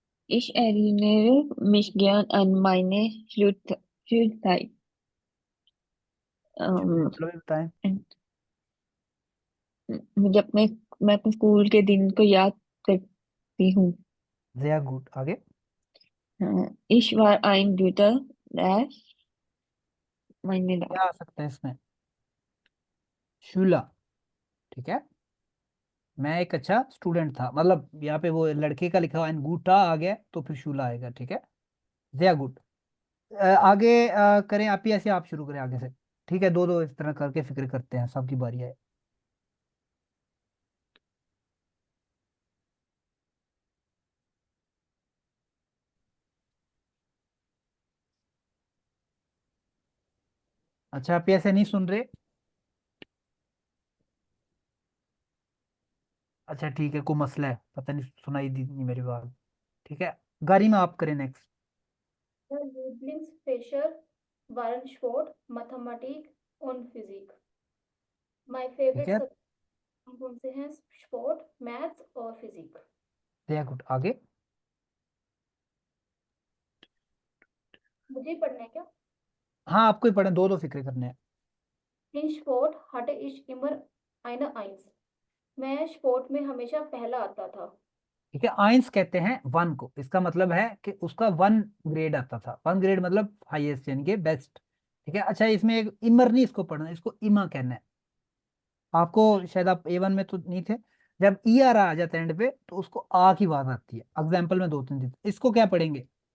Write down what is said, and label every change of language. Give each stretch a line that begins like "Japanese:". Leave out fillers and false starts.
German: Ich erinnere mich gern an meine Schulzeit.
Hindi: मतलब बताएं। मैं अपने स्कूल के दिन को याद करती हूँ।
German: sehr gut, आगे। Ich war ein guter meine
Hindi: क्या आ सकता है इसमें, शूला, ठीक है, मैं एक अच्छा स्टूडेंट था, मतलब यहाँ पे वो लड़के का लिखा हुआ है, अंगूठा आ गया तो फिर शूला आएगा, ठीक है,
German: sehr gut।
Hindi: आगे करें आप ही, ऐसे आप शुरू करें आगे से, ठीक है, दो दो इस तरह करके फिक्र करते हैं, सबकी बारी है। अच्छा, आप ऐसे नहीं सुन रहे, अच्छा ठीक है, कोई मसला है, पता नहीं, सुनाई दी नहीं मेरी बात, ठीक है। गारिमा आप करें next.
German: The Lieblingsfächer waren Sport, Mathematik und Physik.
English: My
Hindi: ठीक
English: favorite
Hindi: है, subject कौन से हैं? स्पोर्ट, मैथ्स और फिजिक।
German: sehr gut, आगे।
Hindi: मुझे ही पढ़ना है क्या? हाँ, आपको ही पढ़े, दो दो फिक्रे करने हैं।
German: In Sport hatte ich immer eine Eins.
Hindi: मैं स्पोर्ट में हमेशा पहला आता था। ठीक है, आइंस कहते हैं वन को, इसका मतलब है कि उसका वन ग्रेड आता था, वन ग्रेड मतलब हाईएस्ट यानी कि बेस्ट, ठीक है। अच्छा, इसमें एक इमर नहीं इसको पढ़ना, इसको इमा कहना है आपको, शायद आप A1 में तो नहीं थे, जब ई आर आ जाता है एंड पे तो उसको आ की आवाज आती है, एग्जाम्पल में दो तीन चीज, इसको क्या पढ़ेंगे,